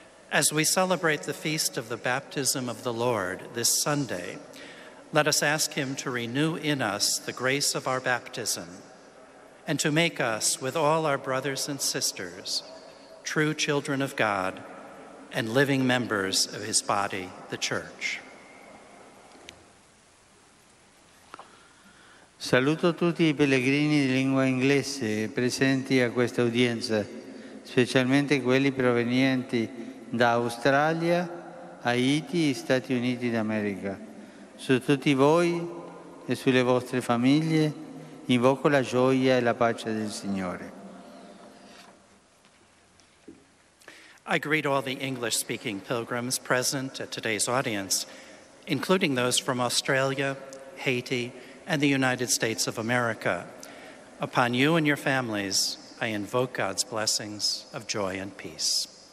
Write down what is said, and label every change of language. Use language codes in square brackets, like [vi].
[en] As we celebrate the feast of the baptism of the Lord this Sunday, let us ask him to renew in us the grace of our baptism and to make us, with all our brothers and sisters, true children of God and living members of his body, the Church. [it] Saluto tutti i pellegrini di lingua inglese presenti a questa udienza, specialmente quelli provenienti da Australia, Haiti e Stati Uniti d'America. Su tutti voi e sulle vostre famiglie invoco la gioia e la pace del Signore. [en] I greet all the English-speaking pilgrims present at today's audience, including those from Australia, Haiti, and the United States of America. Upon you and your families, I invoke God's blessings of joy and peace.